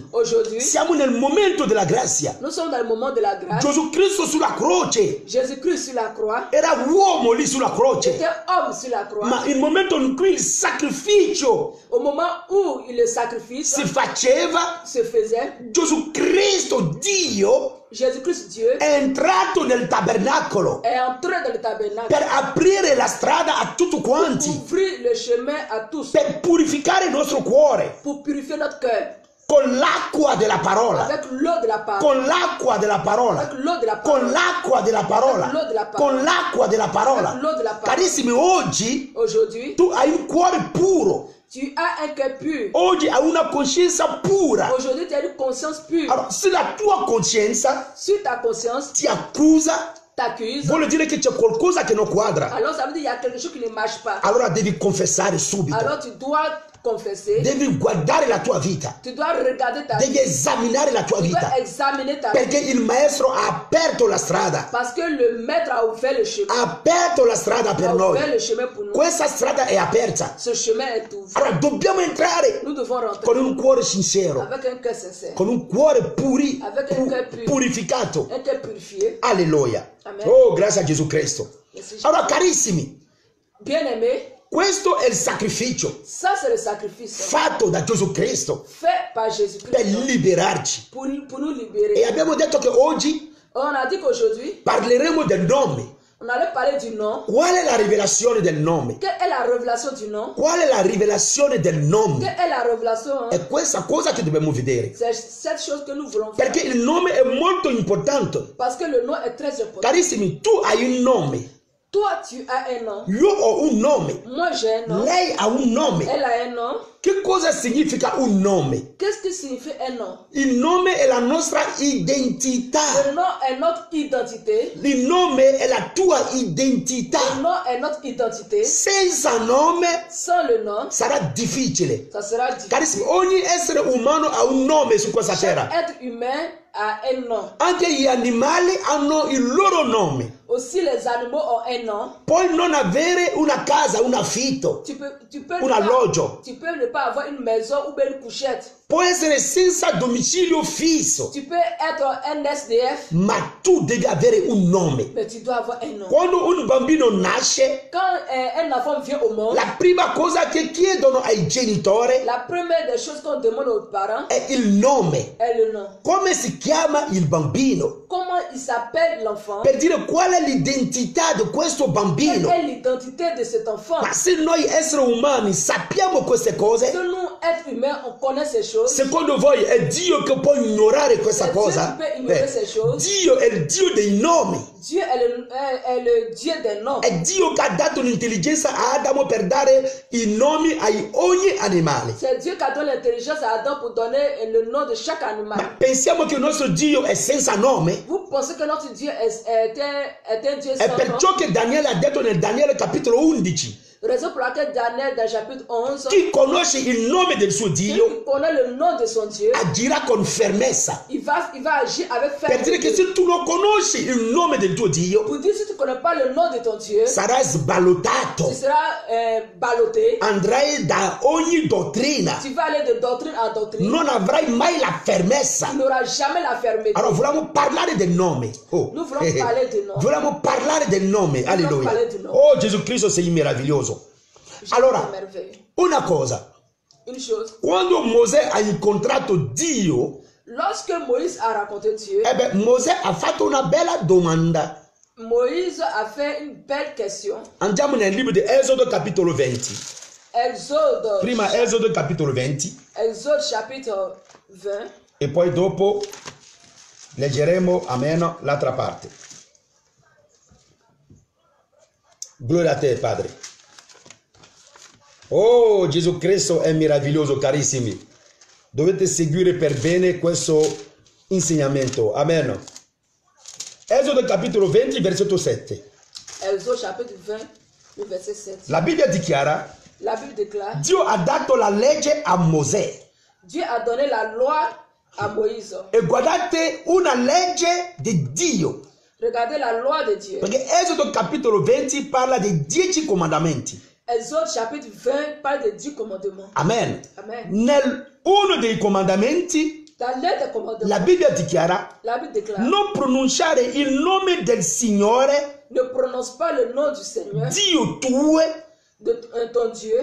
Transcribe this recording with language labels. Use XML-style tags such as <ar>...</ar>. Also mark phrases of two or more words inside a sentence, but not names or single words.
<fr>Aujourd'hui,</fr> <it>siamo nel momento della grazia.</it> <fr>nous sommes dans le moment de la grâce.</fr> <it>Gesù Cristo sulla croce,</it> <fr>Jésus-Christ sur la croix,</fr> <it>era uomo lì sulla croce,</it> <fr>était homme sur la croix.</fr> <it>ma il momento in cui il sacrificio</it> <fr>Au moment où le sacrifice</fr> <it>si faceva,</it> <fr>se faisait,</fr> <it>Gesù Cristo, Dio,</it> <fr>Jésus-Christ Dieu</fr> <it>è entrato nel tabernacolo</it> <fr>est entré dans le tabernacle</fr> <it>per aprire la strada a tutti</it> <fr>pour</fr> <it>quanti,</it> <fr>ouvrir le chemin à tous,</fr> <it>per purificare il nostro cuore</it> <fr>pour purifier notre cœur</fr> <it>con l'acqua della parola,</it> <fr>avec l'eau de la parole,</fr> <it>con l'acqua della parola,</it> <fr>avec l'eau de la</fr> <it>con</it> <fr>parole.</fr> <it>l'acqua della parola, L'eau della parola. con l'acqua della parola. L'eau della parola. Carissimi, oggi</it> <fr>Aujourd'hui,</fr> <it>tu hai un cuore puro,</it> <fr>tu as un cœur pur.</fr> <it>oggi hai una coscienza pura.</it> <fr>Aujourd'hui, tu as une conscience pure.</fr> <it>Allora, se la tua coscienza</it> <fr>Si ta conscience</fr> <it>ti accusa,</it> <fr>t'accuse,</fr> <it>vuol dire che c'è qualcosa che non quadra.</it> <fr>alors ça veut dire qu'il y a quelque chose qui ne marche pas.</fr> <it>Allora devi confessare subito.</it> <fr>Alors tu dois confesser,</fr> <it>Devi guardare la tua vita.</it> <fr>tu dois regarder ta</fr> <it>Devi</it> <fr>vie,</fr> <it>esaminare la tua</it> <fr>tu dois</fr> <it>vita.</it> <fr>examiner ta vie.</fr> <it>Perché il maestro ha aperto la strada.</it> <fr>Parce que le maître a ouvert le chemin.</fr> <it>Ha aperto la strada per</it> <fr>A ouvert</fr> <it>noi.</it> <fr>le chemin pour nous.</fr> <it>Questa strada è aperta.</it> <fr>Ce chemin est ouvert.</fr> <it>Allora dobbiamo entrare</it> <fr>Nous devons rentrer</fr> <it>con un cuore sincero,</it> <fr>avec un cœur sincère,</fr> <it>con un cuore</it> <fr>Avec un cœur pur.</fr> <it>purificato.</it> <fr>un cœur purifié.</fr> <it>Alleluia. Amen. Oh, grazie a Gesù Cristo.</it> <fr>Merci.</fr> <it>Allora, carissimi,</it> <fr>Bien-aimé,</fr> <it>questo è il sacrificio</it> <fr>ça c'est le sacrifice</fr> <it>fatto da Gesù Cristo</it> <fr>fait par</fr> <it>per</it> <fr>Jésus-Christ</fr> <it>liberarci.</it> <fr>pour nous</fr> <it>E</it> <fr>libérer.</fr> <it>abbiamo detto che oggi</it> <fr>On a dit qu'aujourd'hui,</fr> <it>parleremo del nome.</it> <fr>on allait parler du nom.</fr> <it>Qual è la rivelazione del nome?</it> <fr>Quelle est la révélation du nom?</fr> <it>Qual è la rivelazione del nome?</it> <fr>Quelle est la révélation?</fr> <it>È questa cosa che dobbiamo vedere.</it> <fr>C'est cette chose que nous voulons faire.</fr> <it>Perché il nome è molto importante.</it> <fr>Parce que le nom est très important.</fr> <it>Carissimi, tu hai un nome.</it> <fr>Toi, tu as un nom.</fr> <it>Io ho un nome.</it> <fr>Moi, j'ai un nom.</fr> <it>Lei ha un nome.</it> <fr>Elle a un nom.</fr> <it>Che cosa significa un nome?</it> <fr>Qu'est-ce qui signifie un nom?</fr> <it>Il nome è la nostra identità.</it> <fr>Le nom est notre identité.</fr> <it>Il nome è la tua identità.</it> <fr>Le nom est notre identité.</fr> <it>Senza nome</it> <fr>Sans le nom,</fr> <it>sarà difficile.</it> <fr>ça sera difficile.</fr> <it>Carissimi, ogni essere umano ha un nome su questa</it> <fr>Chaque</fr> <it>terra.</it> <fr>être humain a un nom.</fr> <it>Anche gli animali hanno il loro nome.</it> <fr>Aussi les animaux ont un nom.</fr> <it>Puoi non avere una casa, un affitto,</it> <fr>Tu peux</fr> <it>un alloggio.</it> <fr>tu peux ne pas avoir une maison ou bien une couchette.</fr> <it>Puoi essere senza domicilio fisso,</it> <fr>Tu peux être un SDF,</fr> <it>ma tu devi avere un nome.</it> <fr>mais tu dois avoir un nom.</fr> <it>Quando un bambino nasce,</it> <fr>Quand un enfant vient au monde,</fr> <it>la prima cosa che chiedono ai genitori</it> <fr>la première des choses qu'on demande aux parents</fr> <it>è il nome.</it> <fr>est le nom.</fr> <it>Come si chiama il bambino?</it> <fr>Comment il s'appelle l'enfant?</fr> <it>Per dire qual è l'identità di questo</it> <fr>Quelle</fr> <it>bambino.</it> <fr>est l'identité de cet enfant?</fr> <it>Ma se noi esseri umani sappiamo queste</it> <fr>Si</fr> <it>cose,</it> <fr>nous, êtres humains, on connaît ces choses,</fr> <it>secondo voi è Dio che può ignorare questa</it> <fr>c'est Dieu</fr> <it>cosa?</it> <fr>qui peut ignorer ces choses.</fr> <it>Dio è il Dio dei nomi.</it> <fr>Dieu est le Dieu des noms.</fr> <it>È Dio che ha dato l'intelligenza a Adamo per dare i nomi a ogni animale.</it> <fr>C'est Dieu qui a donné l'intelligence à Adam pour donner le nom de chaque</fr> <it>Ma</it> <fr>animal.</fr> <it>pensiamo che il nostro Dio è senza nome?</it> <fr>Vous pensez que notre Dieu est un Dieu</fr> <it>È</it> <fr>sans nom?</fr> <it>perciò che Daniele ha detto nel Daniele capitolo 11,</it> <fr>Raison pour laquelle Daniel, dans le chapitre 11,</fr> <it>chi conosce il nome del suo</it> <fr>celui</fr> <it>Dio</it> <fr>qui connaît le nom de son Dieu,</fr> <it>agirà con fermezza.</it> <fr>il va agir avec</fr> <it>Per dire che</it> <fr>fermeté.</fr> <it>se tu non conosci il nome del tuo Dio,</it> <fr>Pour dire, si tu ne connais pas le nom de ton Dieu,</fr> <it>sarai sballottato.</it> <fr>tu seras ballotté.</fr> <it>Andrai da ogni dottrina.</it> <fr>Tu vas aller de doctrine en doctrine.</fr> <it>Non avrai mai la fermezza.</it> <fr>Tu n'auras jamais la fermeté.</fr> <it>Allora, vogliamo parlare del nome. Oh.</it> <fr>Nous voulons parler du nom.</fr> <it>Vogliamo parlare del nome. Alleluia. parlare del nome. Oh, Gesù Cristo, sei meraviglioso. Allora,</it> <fr>C'est merveilleux.</fr> <it>una cosa.</it> <fr>Une chose,</fr> <it>Quando Mosè ha incontrato Dio,</it> <fr>lorsque Moïse a rencontré Dieu,</fr> <it>Mosè ha fatto una bella domanda.</it> <fr>Moïse a fait une belle question.</fr> <it>Andiamo nel libro di Esodo capitolo 20.</it> <fr>Exode,</fr> <it>Prima Esodo capitolo 20</it> <fr>Exode chapitre 20.</fr> <it>e poi dopo leggeremo, amen, l'altra parte. Gloria a te, Padre. Oh, Gesù Cristo è meraviglioso, carissimi. Dovete seguire per bene questo insegnamento. Amen. Esodo capitolo 20, versetto 7.</it> <fr>Exode chapitre 20, le verset 7.</fr> <it>La Bibbia dichiara,</it> <fr>La Bible déclare,</fr> <it>Dio ha dato la legge a Mosè.</it> <fr>Dieu a donné la loi à Moïse.</fr> <it>E guardate una legge di Dio.</it> <fr>Regardez la loi de Dieu.</fr> <it>Perché Esodo capitolo 20 parla dei 10 comandamenti.</it> <fr>Exode chapitre 20 parle des 10 commandements.</fr> <it>Amen.</it> <fr>Amen.</fr> <it>Nel uno dei comandamenti</it> <fr>Dans l'un des commandements,</fr> <it>la Bibbia dichiara</it> <fr>la Bible déclare,</fr> <it>non pronunciare il nome del Signore,</it> <fr>ne prononce pas le nom du Seigneur,</fr> <it>Dio tuo,</it> <fr>de ton Dieu,</fr>